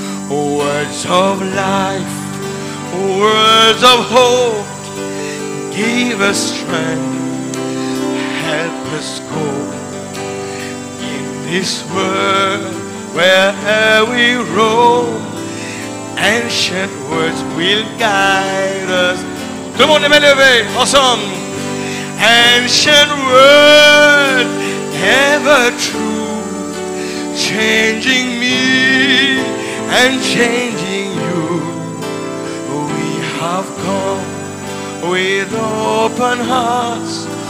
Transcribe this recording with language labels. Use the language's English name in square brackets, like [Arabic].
[English] Words of life, words of hope, give us strength, help us cope in this world where we roam. Ancient words will guide us. [French] Tout le monde les mains levées, ensemble. [English] Ancient word, ever true, changing me and changing you. We have come with open hearts.